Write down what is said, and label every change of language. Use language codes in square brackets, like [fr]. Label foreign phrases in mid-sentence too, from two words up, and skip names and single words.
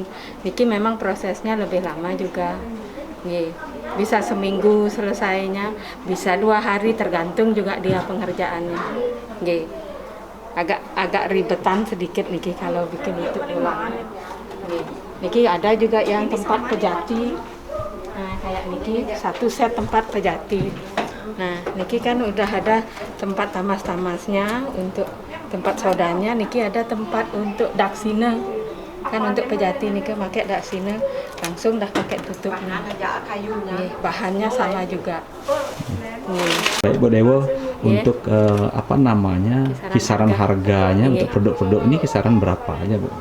[id] Niki memang prosesnya lebih lama juga. Bisa seminggu selesainya, bisa 2 hari tergantung juga dia pengerjaannya. Agak ribetan sedikit niki kalau bikin itu ulang. Niki ada juga yang tempat pejati. Nah kayak niki 1 set tempat pejati. Nah niki kan udah ada tempat tamas-tamasnya untuk tempat sodanya. Niki ada tempat untuk daksina. Kan untuk pejati nih pakai daksina langsung dah pakai tutupnya. Bahannya sama juga. Baik Bu Dewa, untuk kisaran harganya untuk produk-produk ini kisaran berapa aja Bu?